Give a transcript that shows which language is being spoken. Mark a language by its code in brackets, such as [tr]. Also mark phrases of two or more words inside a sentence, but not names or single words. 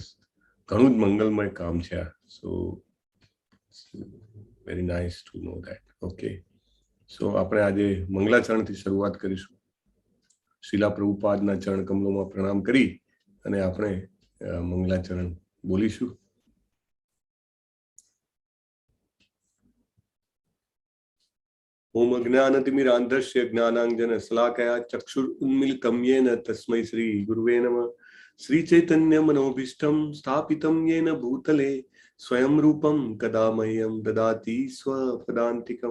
[gu] ઘણું જ મંગલમય કામ છે આ. [en] so very nice to know that. [gu] ઓકે, સો આપણે આજે મંગલાચરણથી શરૂઆત કરીશું. શીલા પ્રભુપાદના ચરણ કમલોમાં પ્રણામ કરી અને આપણે મંગલાચરણ બોલીશું. [sa] ओम अज्ञानतिमिरान्धस्य ज्ञानाञ्जन शलाकया चक्षुरुन्मीलितं येन तस्मै श्री गुरुवे नमः। श्री चैतन्य मनोभीष्टं स्थापितं येन भूतले स्वयं रूपं कदा मह्यं ददाति स्वपदान्तिकं।